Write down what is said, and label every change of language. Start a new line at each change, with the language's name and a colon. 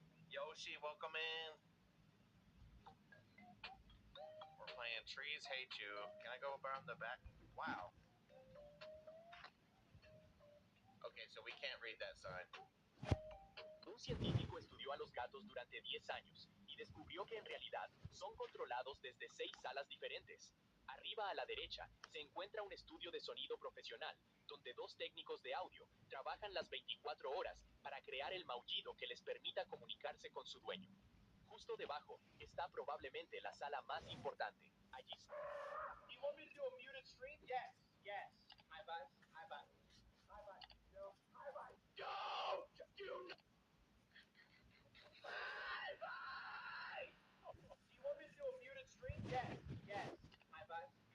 English: Yoshi, welcome in. We're playing Trees Hate You. Can I go around the back? Wow. Okay, so we can't read that sign.
Spanish: Un científico estudió a los gatos durante 10 años y descubrió que en realidad son controlados desde 6 salas diferentes. Arriba a la derecha se encuentra un estudio de sonido profesional, donde 2 técnicos de audio trabajan las 24 horas para crear el maullido que les permita comunicarse con su dueño. Justo debajo está probablemente la sala más importante. Allí.
English: want me to do a muted stream? Yes. High five. Don't you high five? Do you want me to do a muted stream? Yes. High five.